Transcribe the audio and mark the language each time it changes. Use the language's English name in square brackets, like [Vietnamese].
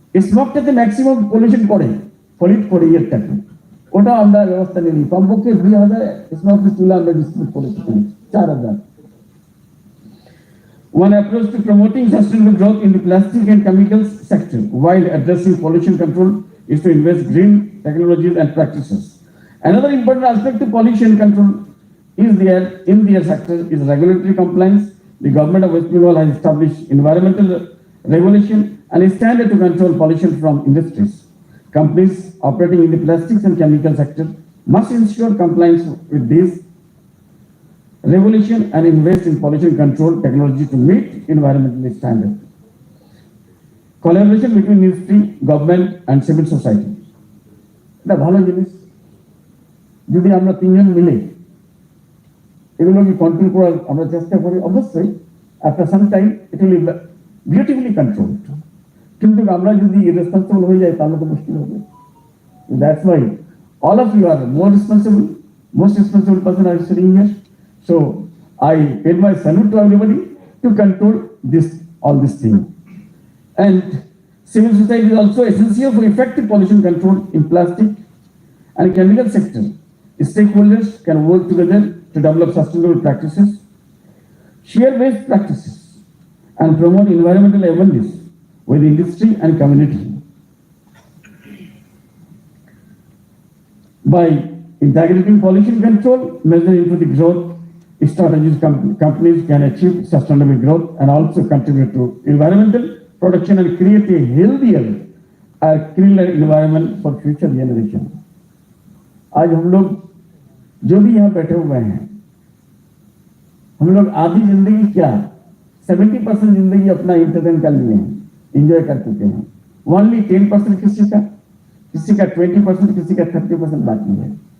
[English] Smoke the maximum pollution pollute [Bangla] করে এরটাকে, ওটা আমরা ব্যবস্থা নিই। কমপক্ষে 2000 smokeless chula আমরা ডিস্ট্রিবিউট করেছি, 4000। [English] One approach to promoting sustainable growth in the plastic and chemicals sector while addressing pollution control is to invest green technologies and practices. Another important aspect to pollution control in the sector is regulatory compliance. The government of West Bengal has established environmental regulation and a standard to control pollution from industries. Companies operating in the plastics and chemical sector must ensure compliance with these regulation and invest in pollution control technology to meet environmental standards. Collaboration between industry, government and civil society. [Bangla] এটা ভালো জিনিস, যদি আমরা তিনজন মিলে এগুলোকে control করার আমরা চেষ্টা করি, অবশ্যই [English] After some time it will be beautifully controlled. [Bangla] কিন্তু আমরা যদি ইরেসপন্সিবল হয়ে যাই তাহলে তো মুশকিল হবে। [English] That's why all of you are most responsible person are sitting here. So I pay my salute to everybody to control all this thing. And civil society is also essential for effective pollution control in plastic and chemical sector. Stakeholders can work together to develop sustainable practices, share best practices, and promote environmental awareness with industry and community. By integrating pollution control measures into the growth strategies, companies can achieve sustainable growth and also contribute to environmental protection and create a healthier and cleaner environment for future generation. [Hindi] आज हम लोग जो भी यहाँ बैठे हुए हैं, हम लोग आधी जिंदगी क्या 70% जिंदगी अपना इंतजाम कर लिए हैं, एंजॉय कर चुके हैं। ओनली 10% किसी का 20%, किसी का 30% बाकी है।